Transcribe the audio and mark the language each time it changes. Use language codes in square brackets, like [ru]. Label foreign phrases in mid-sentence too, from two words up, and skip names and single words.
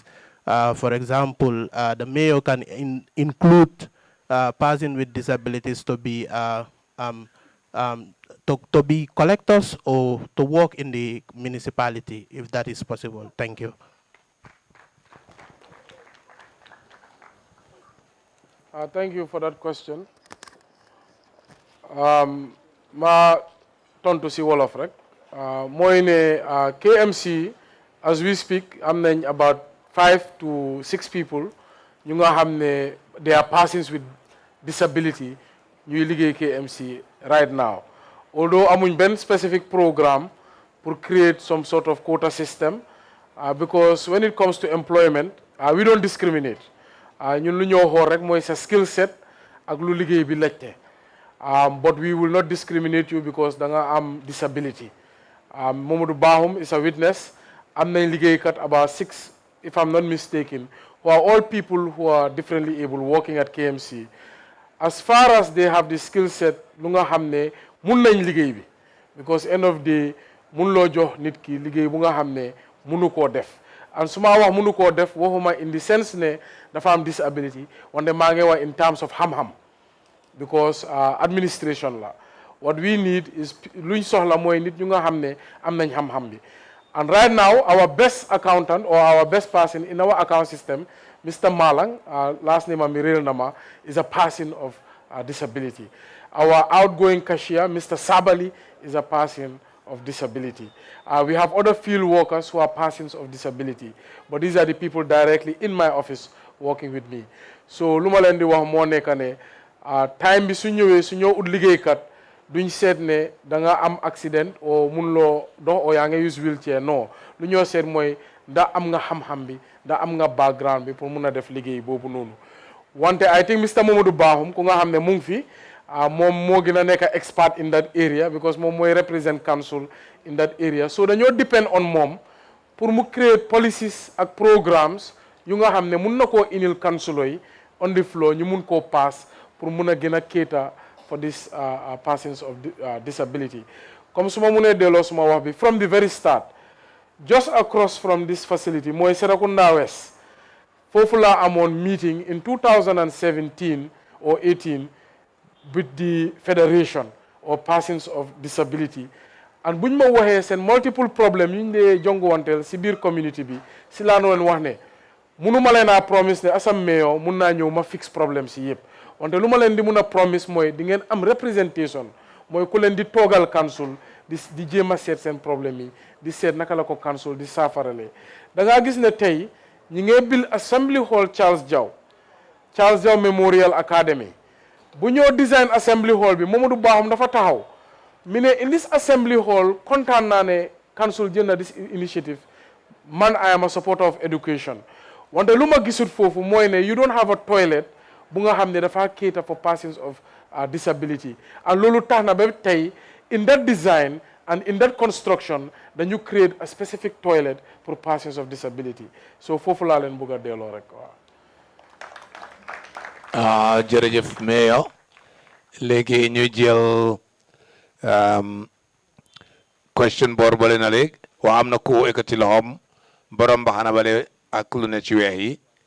[en] For example, the mayor can include persons with disabilities to be to be collectors or to work in the municipality, if that is possible. Thank you. Thank you for that question. [wo] Ma tontu si wolof rek mooy ne [en] KMC as we speak [wo] am nañ [en] about 5 to 6 people [wo] ñu nga xam ne [en] they are persons with disability [wo] ñuy liggéey [en] KMC right now, although amuñ benn specific programme pour create some sort of quota system because when it comes to employment we don't discriminate. [wo] ñun lu ñoo xool rek mooy sa [en] skill set [wo] ak lu liggéey bi laajte. [en] But we will not discriminate you because [wo] da nga am [en] disability. Mamadou Bahum is a witness. [wo] Am nañ liggéeykat [en] about 6, if I'm not mistaken, who are all people who are differently able working at KMC. As far as they have the skill set, [wo] lu nga xam ne mun nañ liggéey bi, because [en] end of the [wo] mun loo jox nit ki liggéey bu nga xam ne munu koo def. And su ma wax munu koo def waxuma [en] in the sense [wo] ne dafa am disability, wante maa ngi wax [en] in terms of [wo] xam-xam. Because administration la, [en] what we need is [wo] luñ soxla mooy nit ñu nga xam ne am nañ xam-xam bi. [en] And right now our best accountant or our best person in our account system, Mr. Malang, last name Amiril Nama, is a person of disability. Our outgoing cashier, Mr. Sabali, is a person of disability. We have other field workers who are persons of disability, but these are the people directly in my office working with me. [wo] So lu ma leen di wax moo nekk ne time bi su ñëwee su ñoo ut liggéeykat duñ seet ne da nga am accident o mun loo dox o yaa nga [en] use wheelchair, [wo] non lu ñoo seet mooy ndax am nga xam-xam bi ndax am nga background bi pour mun a def liggéey boobu noonu. [en] Wante I think Mr. [wo] Mamadou Bahum ku nga xam ne mu ngi fi moom moo gën a nekk [en] expert in that area [wo] because moom mooy [en] represent council in that area, [wo] so dañoo depend on moom pour mu [en] create policies [wo] ak programmes yu nga xam ne mun na koo inil council yi [en] on the floor [wo] ñu mun koo pass pour mun a gën a [en] cater for these persons of disability. Comme [wo] suma munee delloo suma wax bi [en] from the very start, just across from this facility mooy Serekunda West, [wo] foofu laa amoon [en] meeting in 2017 or 18 with the federation or persons of disability, [wo] and buñ ma waxee seen multiple problems yu ñu dee jonguwanteel si biir community bi si laa noonu wax ne munuma leen a promise ne asam mayor mun naa ñëw ma [en] fix problème [wo] si yëpp, wante lu ma leen di mun a promise mooy di ngeen am representation, mooy ku leen di toogal council di jéem a seet seen problème yi di seet naka la ko council di saafarale. Da ngaa gis ne tey ñi ngee bil assembly hall Charles Diaw Memorial Academy, bu ñoo design assembly hall bi Mamadou Bahum dafa taxaw mi ne [en] in this assembly hall [wo] kontaan naa ne council [en] jël na this initiative, man I am a supporter of education. [wo] Wante lu ma gisut foofu mooy ne [en] you don't have a toilet [wo] bu nga xam ne dafa [en] cater for persons of disability, [wo] and loolu tax na ba tey [en] in that design and in that construction [wo] dañu [en] create a specific toilet for persons of disability. [wo] So foofu laa leen bëgg a delloo rek waaw. jërëjëf Mayor, léegi ñu jël question boor bale na léegi waa am na ku ekkati loxoom borom mbaxana bale ak lu ne ci weex yi